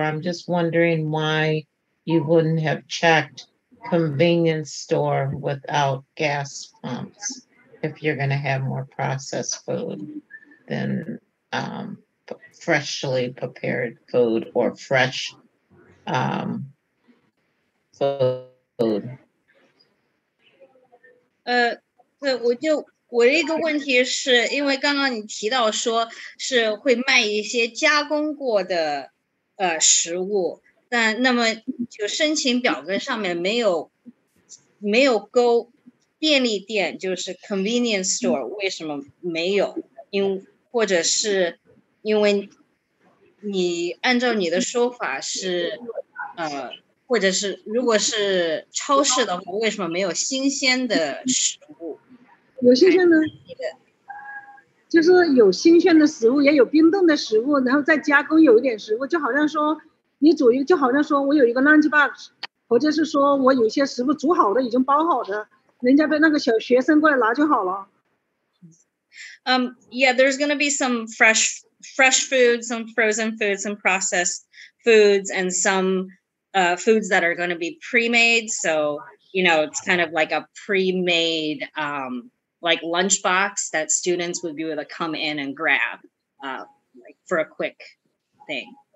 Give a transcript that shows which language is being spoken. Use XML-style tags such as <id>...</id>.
<en>I'm just wondering why you wouldn't have checked convenience store without gas pumps if you're going to have more processed food than freshly prepared food or fresh food.</en> <zh>对，我的一个问题是，因为刚刚你提到说是会卖一些加工过的食物，但那么就申请表格上面没有勾便利店，就是</zh> <en>convenience store，</en> <zh>为什么没有？或者是因为你按照你的说法是或者是如果是超市的话，为什么没有新鲜的食物？有新鲜的，就是有新鲜的食物，也有冰冻的食物，然后再加工有一点食物，就好像说就好像说我有一个</zh> <en>lunch box，</en> <zh>或者是说我有些食物煮好的已经包好的，人家被那个小学生过来拿就好了。</zh> <en>Yeah, there's going to be some fresh food, some frozen foods, some processed foods, and some foods that are going to be pre-made. So, it's kind of like a pre-made like lunchbox that students would be able to come in and grab like for a quick thing.</en>